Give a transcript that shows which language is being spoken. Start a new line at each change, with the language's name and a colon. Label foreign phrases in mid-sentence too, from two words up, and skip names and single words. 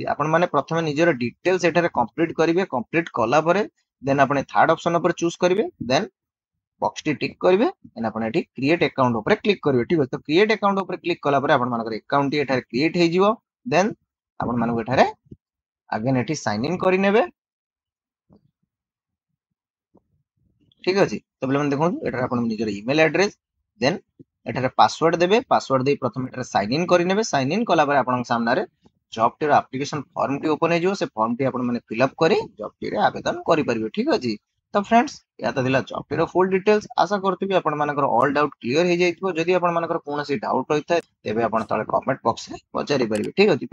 Odia: ଆପଣ ମାନେ ପ୍ରଥମେ ନିଜର ଡିଟେଲ୍ସ ଏଠାରେ କମ୍ପ୍ଲିଟ କରିବେ। କମ୍ପ୍ଲିଟ କଲା ପରେ ଦେନ ଆପଣ
English: third option
Odia: ଉପର ଚୁଜ କରିବେ। ଦେନ ବକ୍ସ ଟି ଟିକ କରିବେ ଦେନ ଆପଣ ଏଠି
English: create account
Odia: ଉପର କ୍ଲିକ କରିବେ। ଠିକ ଅଛି। तो
English: create account
Odia: ଉପର କ୍ଲିକ କଲା ପରେ ଆପଣ ମାନଙ୍କର ଆକାଉଣ୍ଟ ଟି ଏଠାରେ କ୍ରିଏଟ ହୋଇଯିବ। ଦେନ ଆପଣ ମାନଙ୍କୁ ଏଠାରେ ଅଗେନ ଏଠି
English: sign in
Odia: କରି ନେବେ। ଠିକ ଅଛି। ତ ବୋଲେ ମନ ଦେଖ ଏଠାରେ ଆପଣ ନିଜର
English: email address
Odia: ଦେନ ଏଠାରେ ପାସୱାର୍ଡ ଦେବେ ପାସୱାର୍ଡ ଦେ ପ୍ରଥମ ଏଠାରେ
English: sign in
Odia: କରିନେବେ
English: sign in
Odia: କଲା ପରେ ଆପଣ ସାମ୍ନାରେ ଜବ ଟି
English: application form
Odia: ଟି ଓପନ ହେବ ସେ ଫର୍ମ ଟି ଆପଣ ମାନେ
English: fill up
Odia: କରି ଜବ ଟି ରେ ଆବେଦନ କରି ପାରିବେ ଠିକ ଅଛି। ତ ଫ୍ରେଣ୍ଡସ ଏ ତ ଦେଲା ଜବ ଟି ର
English: full details
Odia: ଆଶା କରୁଥିବି ଆପଣ ମାନଙ୍କର
English: all doubt clear
Odia: ହୋଇ ଯାଇଥିବ ଯଦି ଆପଣ ମାନଙ୍କର କୌଣସି ଡାଉଟ ହୋଇଥାଏ ତେବେ ଆପଣ ତଳେ
English: comment box
Odia: ରେ ପଚାରି ପାରିବେ ଠିକ ଅଛି।